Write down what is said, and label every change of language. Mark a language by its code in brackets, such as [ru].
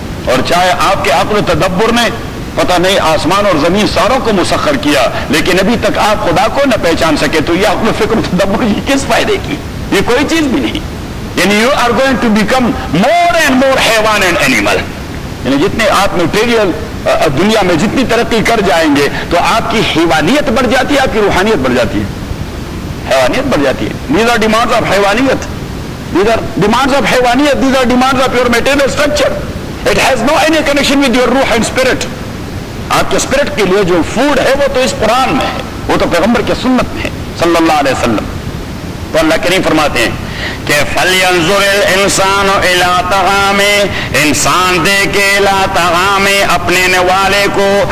[ur] اور چاہے آپ کے عقل و تدبر نے پتہ نہیں آسمان اور زمین ساروں کو مسخر کیا، لیکن ابھی تک آپ خدا کو نہ پہچان سکے، تو یہ عقل و فکر و تدبر یہ کس فائدے کی؟ یہ کوئی چیز بھی نہیں. یعنی [en] you are going to become more and more [ur] حیوان [en] And animal. [ur] یعنی جتنے آپ میٹیریل دنیا میں جتنی ترقی کر جائیں گے تو آپ کی حیوانیت بڑھ جاتی ہے، آپ کی روحانیت بڑھ جاتی ہے، حیوانیت بڑھ جاتی ہے. [en] These are demands of حیوانیت. These are demands of حیوانیت. These are demands of your material structure. It has no any connection with your روح and spirit. [ur] آپ کے اسپرٹ کے لیے جو فوڈ ہے وہ تو اس قرآن میں ہے، وہ تو پیغمبر کی سنت میں ہے صلی اللہ علیہ وسلم. تو اللہ کریم فرماتے ہیں کہ [ar] فَلْيَنْظُرِ الْإِنسَانُ إِلَىٰ طَعَامِهِ، [ur] انسان دیکھے [ar] إِلَىٰ طَعَامِهِ، [ur] اپنے نوالے کو.